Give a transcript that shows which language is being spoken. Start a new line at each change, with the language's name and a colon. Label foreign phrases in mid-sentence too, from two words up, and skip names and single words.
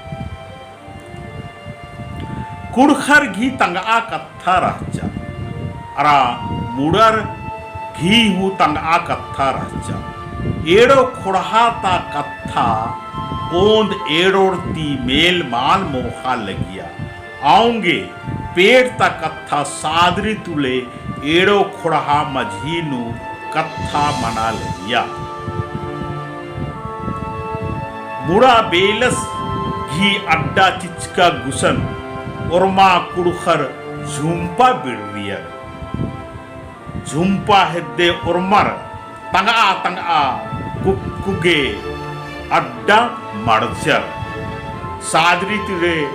Kurukh: कुड़खर घी तंगा कत्था रहचा अरा मुड़र घी हु तंगा कत्था रहचा एड़ो खोड़ा ता कत्था ओंद एड़ोड़ती मेल माल मोहा लगिया आऊंगे पेड़ ता कत्था सादरी तुले एड़ो खोड़ा मझीनु कत्था मना लिया मुड़ा बेलस घी अड्डा चिचका गुसन उर्मा कुड़खर झुम्पा बिड़ियर झुम्पा हिद्दे उर्मर तंगा कुक्कुगे अड्डा मड़चर सादरी तुले